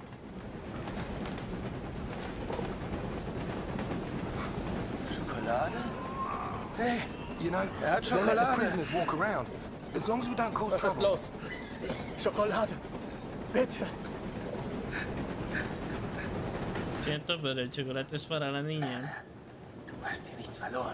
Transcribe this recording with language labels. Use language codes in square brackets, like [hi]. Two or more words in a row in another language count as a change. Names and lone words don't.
[de] Schokolade? [en] Hey, you know, [de] Er hat [en] they let the [de] Schokolade. [en] prisoners walk around. As long as we don't cause [de] Was ist [en] trouble. [de] los? Schokolade. Bitte. [es] Siento, pero el chocolate es para la niña. [de] Du hast hier nichts verloren.